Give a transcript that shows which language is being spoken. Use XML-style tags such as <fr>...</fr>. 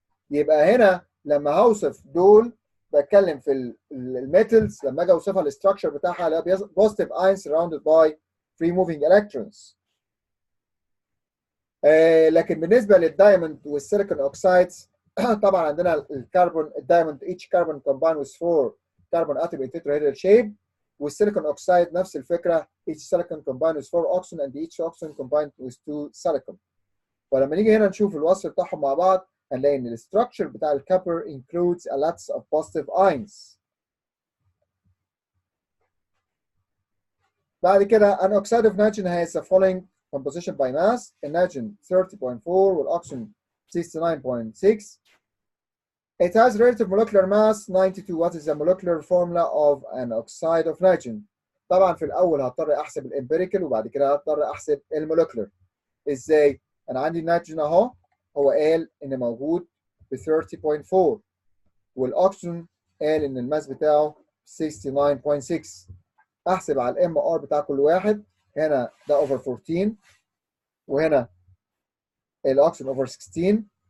<ar>يبقى هنا لما هوصف دول بتكلم في الميتالز لما اجي اوصفها الاستراكشر بتاعها اللي هي بوزيتيف ايون سراوندد باي فري موفينج الكترونز. لكن بالنسبه للدايموند</ar> <en>والسيليكون اوكسايدز طبعا عندنا الكربون الدايموند each carbon combined with 4 carbon atom in tetrahedral shape، والسيليكون اوكسايد نفس الفكره each silicon combined with 4 oxygen and each oxygen combined with 2 silicon.</en> <ar>ولما نيجي هنا نشوف الوصف بتاعهم مع بعض هنلاقي ان الستراكشر بتاع الكابر</ar> <en>includes a lots of positive ions. بعد كده an oxide of nitrogen has the following composition by mass:</en> <ar>النيتروجين 30.4 والاكسجين 69.6.</ar> <en>It has relative molecular mass 92. What is the molecular formula of an oxide of nitrogen?</en> <ar>طبعا في الاول هضطر احسب الامبيريكال وبعد كده هضطر احسب المولكيولر. ازاي؟ انا عندي النيتروجين اهو، هو قال ان موجود ب 30.4 والاكسجين قال ان الماس بتاعه 69.6. احسب على الام ار بتاع كل واحد. هنا ده اوفر 14 وهنا الاكسجين اوفر 16.</ar>